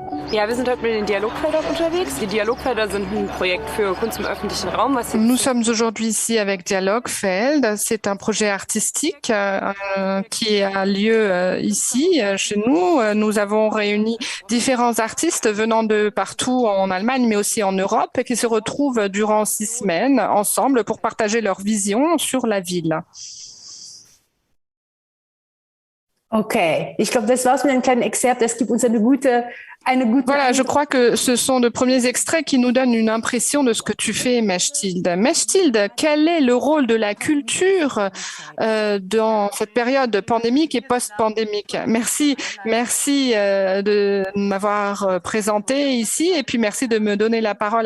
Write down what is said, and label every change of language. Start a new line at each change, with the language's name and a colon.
German: Ja, wir sind heute mit den Dialogfeldern unterwegs. Die Dialogfelder sind ein Projekt für Kunst im öffentlichen Raum.
French: Nous sommes aujourd'hui ici avec Dialogfeld. C'est un projet artistique qui a lieu ici, chez nous. Nous avons réuni différents artistes venant de partout en Allemagne, mais aussi en Europe, et qui se retrouvent durant 6 semaines ensemble pour partager leur vision sur la ville.
German: Okay, ich glaube, das war's mit einem kleinen Exzerpt. Das gibt uns eine gute
French: Voilà, je crois que ce sont de premiers extraits qui nous donnent une impression de ce que tu fais, Mechtilde. Mechtilde, quel est le rôle de la culture dans cette période pandémique et post-pandémique? Merci de m'avoir présenté ici et puis merci de me donner la parole.